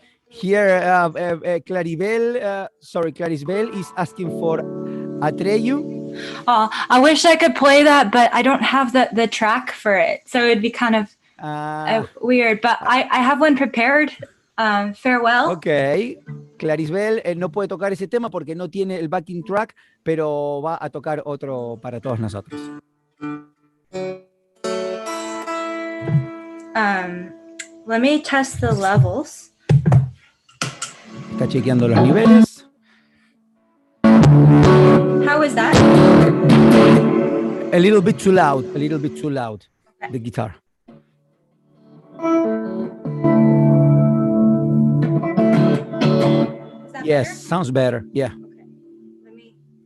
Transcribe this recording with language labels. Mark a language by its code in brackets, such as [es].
[en] Here, Claribel is asking for Atreyu. Oh, I wish I could play that, but I don't have the track for it. So it'd be kind of weird. But I have one prepared. Farewell. Okay. [es] Clarisbel no puede tocar ese tema porque no tiene el backing track, pero va a tocar otro para todos nosotros. [en] Let me test the levels. [es] Está chequeando los niveles. [en] How is that? A little bit too loud, the guitar. Is that Yes, better? sounds better, yeah. Okay. Let me.